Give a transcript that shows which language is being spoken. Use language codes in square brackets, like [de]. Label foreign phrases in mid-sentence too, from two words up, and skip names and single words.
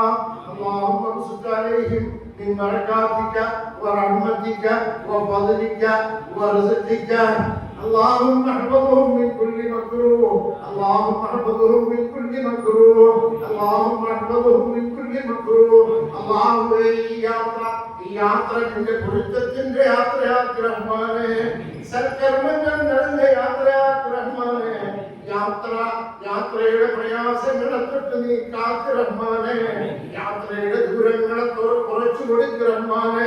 [ar] اللهم ارزق عليهم من بركاتك ورحمتك وفضلك ورزقك. اللهم احفظهم من كل مكروه، اللهم احفظهم من كل مكروه، اللهم احفظهم من كل مكروه. [ml] اللهم യാത്ര നിന്റെ പൊരുത്തത്തിന്റെ യാത്രയാക്കി റഹ്മാനെ, സൽക്കർമ്മങ്ങൾ നിറഞ്ഞ യാത്രയാക്കി റഹ്മാനെ. യാത്രയുടെ പ്രയാസങ്ങളെ തൊട്ട് നീ കാത്ത് റഹ്മാനെ, യാത്രയുടെ ദൂരങ്ങളെ കുറച്ചു കൊടുക്ക് റഹ്മാനെ.